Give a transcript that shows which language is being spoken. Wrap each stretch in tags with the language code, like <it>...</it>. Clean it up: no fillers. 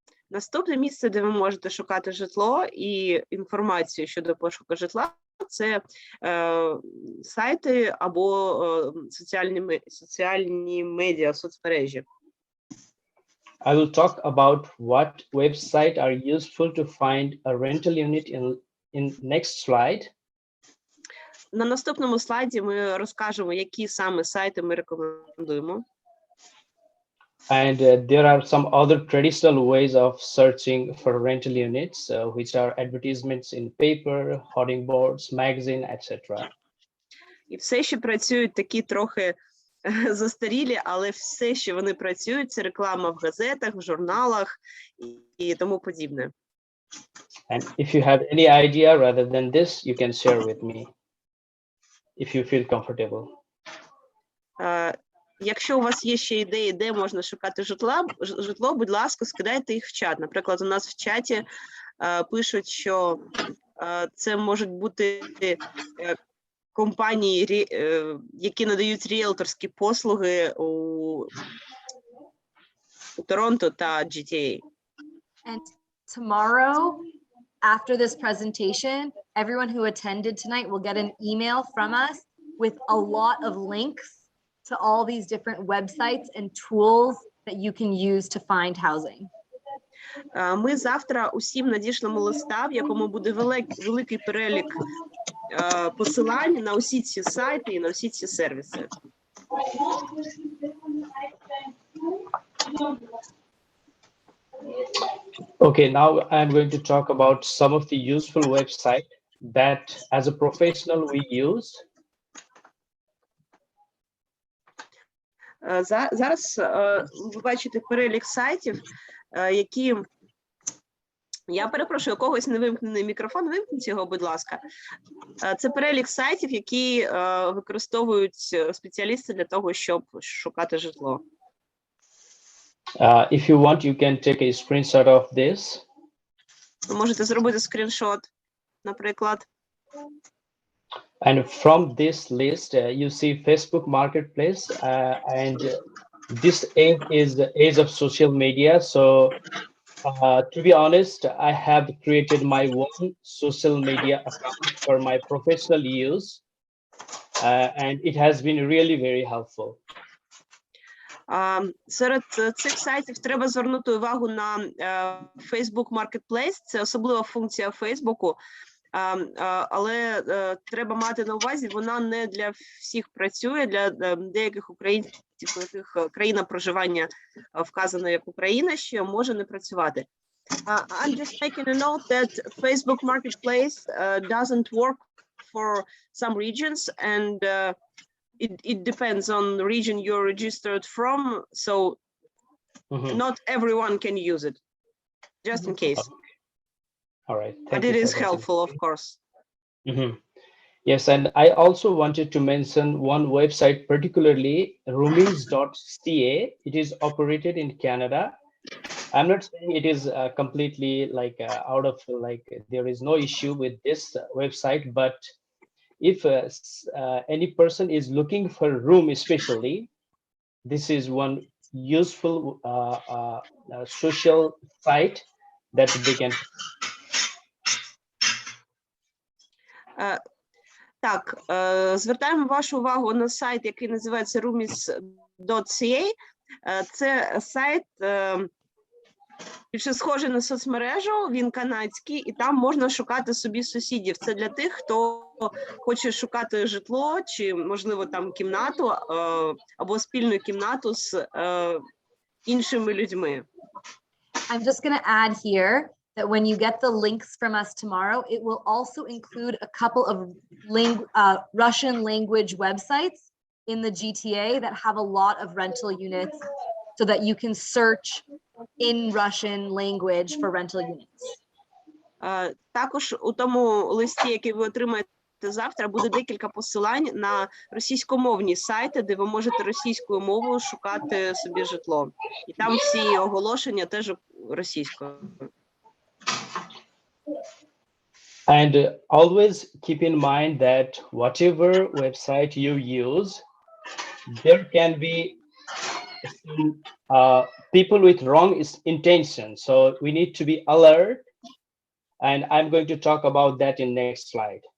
<uk>Наступне місце, де ви можете шукати житло і інформацію щодо пошуку житла, це сайти або соціальні медіа, соцмережі.</uk> <en>I will talk about what websites are useful to find a rental unit in next slide.</en> <uk>На наступному слайді ми розкажемо, які саме сайти ми рекомендуємо.</uk> <en>And there are some other traditional ways of searching for rental units, which are advertisements in paper, hoarding boards, magazine, etc.</en> <uk>І все ще працюють такі трохи застарілі, але все ще вони працюють. Це реклама в газетах, в журналах і тому подібне.</uk> <en>And if you have any idea rather than this, you can share with me if you feel comfortable.</en> <uk>Якщо у вас є ще ідеї, де можна шукати житло, будь ласка, скидайте їх в чат. Наприклад, у нас в чаті пишуть, що це можуть бути компанії, які надають ріелторські послуги у Торонто та GTA.</uk> <en>And tomorrow, after this presentation, everyone who attended tonight will get an email from us with a lot of links to all these different websites and tools that you can use to find housing.</en> <uk>Ми завтра усім надішлемо листа, в якому буде великий перелік посилань на усі ці сайти і на всі ці сервіси.</uk> <en>Okay, now I'm going to talk about some of the useful websites that as a professional we use.</en> <uk>Зараз ви бачите перелік сайтів, які... Я перепрошую, у когось не вимкнений мікрофон, вимкніть його, будь ласка. Це перелік сайтів, які використовують спеціалісти для того, щоб шукати житло.</uk> <en>If you want, you can take a screenshot of this.</en> <uk>Ви можете зробити скріншот, наприклад.</uk> <en>And from this list, you see Facebook Marketplace, and this is the age of social media. So to be honest, I have created my own social media account for my professional use. and it has been really very helpful.</en> <uk>Серед цих сайтів треба звернути увагу на Facebook Marketplace. Це особлива функція Facebook, але треба мати на увазі, вона не для всіх працює, для деяких українців, у яких країна проживання вказана як Україна, ще може не працювати.</uk> <en>I'm just making a note that Facebook Marketplace doesn't work for some regions, and it depends on the region you're registered from, so not everyone can use it, just in case. All right. But it is helpful, of course. Yes, and I also wanted to mention one website, particularly roomies.ca. It is operated in Canada. I'm not saying it is completely like out of, like, there is no issue with this website, but if any person is looking for a room especially, this is one useful social site that they can.</en> <uk>Так, звертаємо вашу увагу на сайт, який називається roomies.ca. Це сайт більше схожий на соцмережу, він канадський, і там можна шукати собі сусідів. Це для тих, хто хоче шукати житло, чи, можливо, там кімнату, або спільну кімнату з іншими людьми.</uk> <en>I'm just going to add here that when you get the links from us tomorrow, it will also include a couple of Russian language websites in the GTA that have a lot of rental units so that you can search in Russian language for rental units.</en> <uk>Також у тому листі, який ви отримаєте завтра, буде декілька посилань на російськомовні сайти, де ви можете російською мовою шукати собі житло. І там всі оголошення теж російською.</uk> <en>And always keep in mind that whatever website you use, there can be people with wrong intention. So we need to be alert. And I'm going to talk about that in next slide.</en>